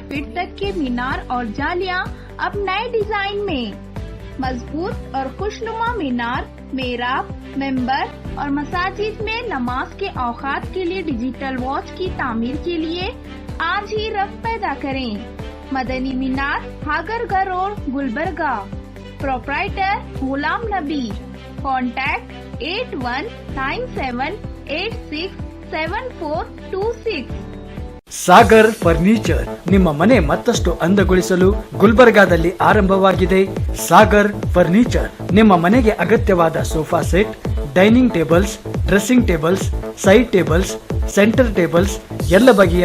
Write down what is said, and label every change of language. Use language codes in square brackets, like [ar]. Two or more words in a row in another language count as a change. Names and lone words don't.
[ur] فٹ تک کے مینار اور جالیاں اب نئے ڈیزائن میں، مضبوط اور خوشنما مینار، محراب، ممبر اور مساجد میں نماز کے اوقات کے لیے [en] digital watch [ur] کی تعمیر کے لیے آج ہی رقم پیدا کریں۔ مدنی مینار ہاگرگہ روڈ، گلبرگہ۔ پروپرائٹر غلام نبی۔ کانٹیکٹ 8197867426۔ [kn] ಸಾಗರ್ ಫರ್ನಿಚರ್ ನಿಮ್ಮ ಮನೆ ಮತ್ತಷ್ಟು ಅಂದಗೊಳಿಸಲು ಗುಲ್ಬರ್ಗಾದಲ್ಲಿ ಆರಂಭವಾಗಿದೆ। ಸಾಗರ್ ಫರ್ನಿಚರ್ ನಿಮ್ಮ ಮನೆಗೆ ಅಗತ್ಯವಾದ [en] sofa set, dining tables, dressing tables, side tables, center tables, [kn] ಎಲ್ಲ ಬಗೆಯ